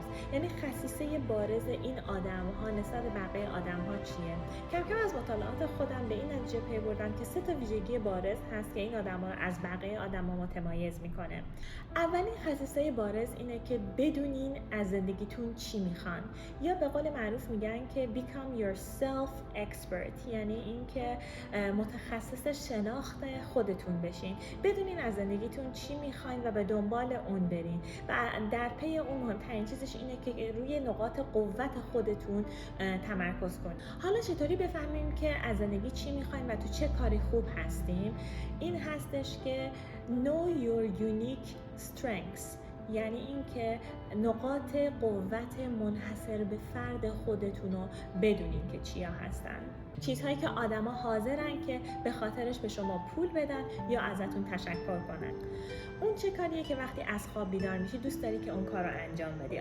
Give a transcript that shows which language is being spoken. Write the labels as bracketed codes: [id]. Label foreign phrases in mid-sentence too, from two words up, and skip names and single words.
[fa] یعنی خصیصه بارز این آدم‌ها نسبت به بقیه آدم‌ها چیه؟ کم کم از مطالعات خودم به این نتیجه پی بردم که 3 تا ویژگی بارز هست که این آدم‌ها رو از بقیه آدم‌ها متمایز میکنه. اولین خصیصه بارز اینه که بدونین از زندگیتون چی میخوان، یا به قول معروف میگن که [en] become your self expert، [fa] یعنی اینکه متخصص شناخت خودتون بشین. بدونین از زندگیتون چی میخواین و به دنبال اون برین و در پی اون مهمترین چیزش اینه که روی نقاط قوت خودتون تمرکز کنین. حالا چطوری بفهمیم که از زندگی چی میخواین و تو چه کاری خوب هستیم؟ این هستش که [en] know your unique strengths، [fa] یعنی اینکه نقاط قوت منحصر به فرد خودتون رو بدونین که چیا هستن. چیزهایی که آدما حاضرن که به خاطرش به شما پول بدن یا ازتون تشکر کنن. اون چه کاریه که وقتی از خواب بیدار میشی دوست داری که اون کار رو انجام بدی.